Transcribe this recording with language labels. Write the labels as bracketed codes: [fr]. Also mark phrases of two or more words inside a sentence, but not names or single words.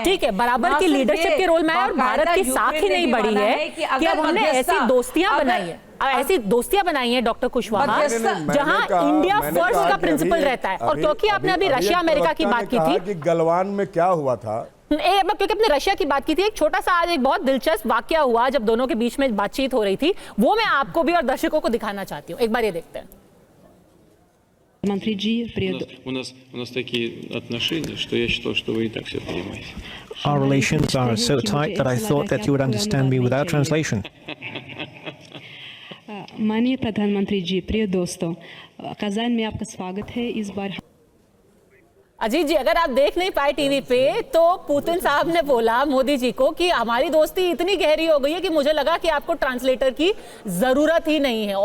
[hi] ठीक है, बराबर की लीडरशिप के रोल में आए और भारत की साख ही नहीं बढ़ी है कि अब हमने ऐसी दोस्तियां बनाई है डॉक्टर कुशवाहा, जहां [en] India first [hi] का प्रिंसिपल रहता है। और क्योंकि आपने अभी रशिया अमेरिका की बात की थी, गलवान में क्या हुआ था, क्योंकि अपने रशिया की बात की थी, एक छोटा सा आज एक बहुत दिलचस्प वाकया हुआ जब दोनों के बीच में बातचीत हो रही थी, वो मैं आपको भी और दर्शकों को दिखाना चाहती हूँ। एक बार ये देखते हैं। [ru] У нас такие отношения, что я считал, что вы и так все понимаете. [en] Our relations are so tight that I thought that you would understand me without translation. [hi] माननीय प्रधानमंत्री जी, प्रिय दोस्तों, कज़ान में आपका स्वागत है। इस बार अजीत जी, अगर आप देख नहीं पाए टीवी पे, तो पुतिन साहब ने बोला मोदी जी को कि हमारी दोस्ती इतनी गहरी हो गई है कि मुझे लगा कि आपको ट्रांसलेटर की जरूरत ही नहीं है।